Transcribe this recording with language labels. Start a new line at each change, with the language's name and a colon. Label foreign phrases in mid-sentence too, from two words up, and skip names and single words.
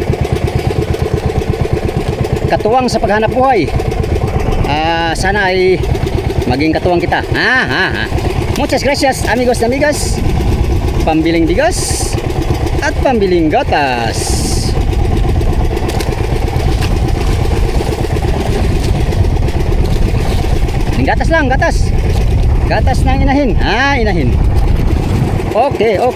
Filipino: katuwang sa paghanap buhay. Sana ay maging katuwang kita.
Spanish: Muchas gracias, amigos na amigas.
Filipino: Pambiling bigas at pambiling gatas. Gatas lang, gatas. Gatas ng inahin. Inahin. Okay.